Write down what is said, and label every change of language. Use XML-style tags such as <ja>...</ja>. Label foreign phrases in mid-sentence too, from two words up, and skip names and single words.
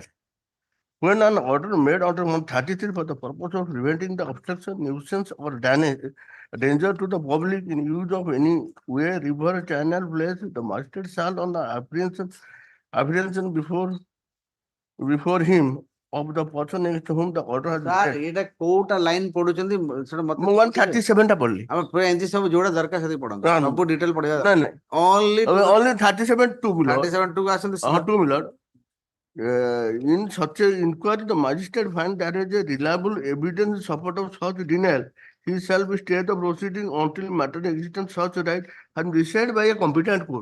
<en>When an order made under 133 for the purpose of preventing the obstruction, nuisance, or danger to the public in use of any way, river, channel, place, the magistrate shall on the apprehension before him of the person against whom the order has sir been.</en> <or>ଏଟା କୋଉଟା ଲାଇନ ପଢୁଛନ୍ତି ସେଟା ମତେ 137 ଟା ପଢଲି ଆମେ ପୁରା ଏମିତି ସବୁ ଯୋଉଟା ଦରକାର ସେଠି ପଢନ୍ତୁ ସବୁ ଡିଟେଲ ପଢିବା ନାଇଁ</or> <en>only only 37 2 below</en> <or>37 2 ଆସନ୍ତୁ</or> <en>2 below. In such an inquiry, the magistrate find there is a reliable evidence in support of such denial. He shall be stay the proceeding until matter existence such right has been decided by a competent court.</en>